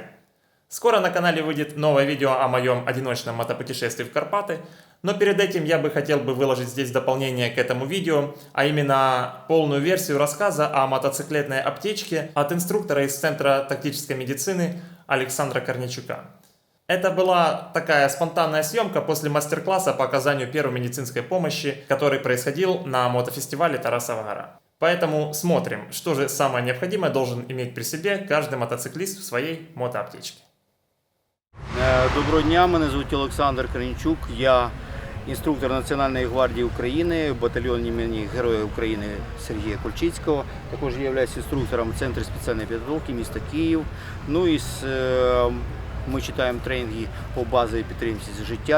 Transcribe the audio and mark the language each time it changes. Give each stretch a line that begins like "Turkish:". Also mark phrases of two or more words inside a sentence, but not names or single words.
Russian: Скоро на канале выйдет новое видео о моем одиночном мотопутешествии в Карпаты, но перед этим я бы хотел выложить здесь дополнение к этому видео, а именно полную версию рассказа о мотоциклетной аптечке от инструктора из Центра тактической медицины Александра Корнейчука. Это была такая спонтанная съемка после мастер-класса по оказанию первой медицинской помощи, который происходил на мотофестивале Тарасова гора. Поэтому смотрим, что же самое необходимое должен иметь при себе каждый мотоциклист в своей мотоаптечке.
Ukrainian: Доброго дня, мене звуть Олександр Корнейчук, я інструктор Національної гвардії України, батальйон імені Героя України Сергія Кульчицького. Також я являюсь інструктором Центру спеціальної підготовки міста Київ. Ми читаємо тренінги по базовій підтримці життя.